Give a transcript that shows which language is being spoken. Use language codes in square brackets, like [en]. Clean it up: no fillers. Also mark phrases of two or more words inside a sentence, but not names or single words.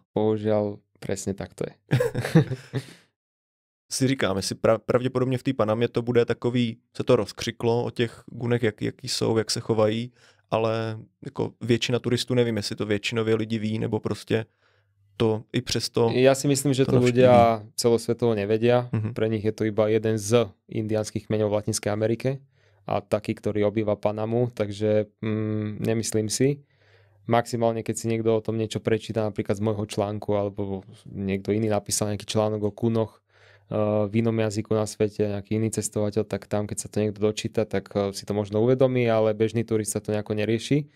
[sk] Bohužiaľ, presne tak to je. [cs] Si říkám, jestli pravděpodobně v té Panamě to bude takový, se to rozkřiklo o těch Gunech, jaký jsou, jak se chovají, ale jako většina turistů, nevím, jestli to většinově lidi ví, nebo prostě to i přesto... [sk] Ja si myslím, že to ľudia celosvetovo nevedia. Pre nich je to iba jeden z indiánskych kmeňov v Latinskej Amerike a taký, ktorý obýva Panamu, takže nemyslím si. maximálne keď si niekto o tom niečo prečíta, napríklad z môjho článku, alebo niekto iný napísal nejaký článok o kunoch v inom jazyku na svete, nejaký iný cestovateľ, tak tam, keď sa to niekto dočíta, tak si to možno uvedomí, ale bežný turista to nejako nerieši.